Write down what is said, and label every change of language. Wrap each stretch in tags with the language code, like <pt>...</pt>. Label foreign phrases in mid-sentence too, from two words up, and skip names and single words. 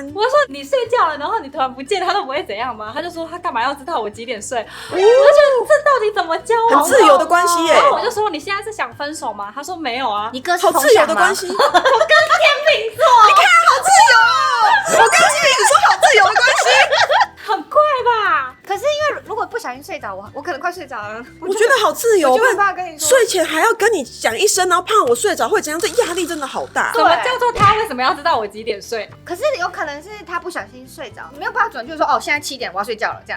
<zh>我說：“你睡覺了，然後你突然不見，他都不會怎樣嗎？”他就說：“他幹嘛要知道我幾點睡？” 我就覺得這到底怎麼交往？很自由的關係耶。然後我就說：“你現在是想分手嗎？”他說：“沒有啊。” 你哥好自由的關係。我跟天秤座，你看好自由哦。我剛剛一直說好自由的關係。很怪吧？可是因為如果不小心睡着，我可能快睡着了。我覺得好自由，我就没办法跟你说，睡前還要跟你講一聲，然後怕我睡着會怎樣？這壓力真的好大。什麼叫做他為什麼要知道我幾點睡？可是有可能是他不小心睡着，沒有辦法準確說現在7點我要睡覺了這樣。</zh>